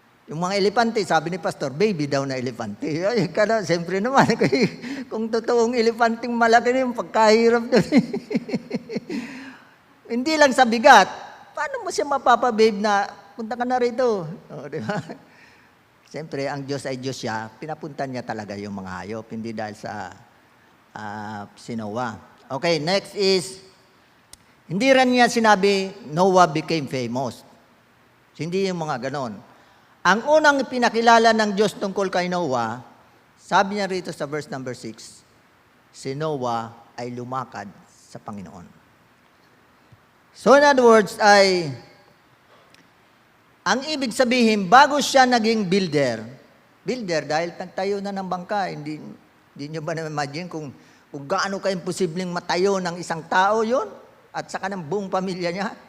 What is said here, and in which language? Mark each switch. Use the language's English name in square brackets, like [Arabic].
[Filipino] Yung mga elepante, sabi ni Pastor, baby daw na elepante. Ay, siyempre naman, kung totoong elepanteng malaki na yung pagkahirap doon. Hindi lang sa bigat. Paano mo siya mapapababe na, punta ka na rito? O, di ba? Siyempre, ang Diyos ay Diyos siya. Pinapuntan niya talaga yung mga hayop, hindi dahil sa si Noah. [English] Okay, next is, [Filipino] hindi rin niya sinabi, [English] Noah became famous. [Filipino] Hindi yung mga ganon. Ang unang pinakilala ng Diyos tungkol kay Noah, sabi niya rito sa verse number 6, si Noah ay lumakad sa Panginoon. [English] So in other words [Filipino] ay, ang ibig sabihin, bago siya naging builder dahil nagtayo na ng bangka, hindi nyo ba na-imagine kung gaano ka-imposibleng matayo ng isang tao yon at saka ng buong pamilya niya?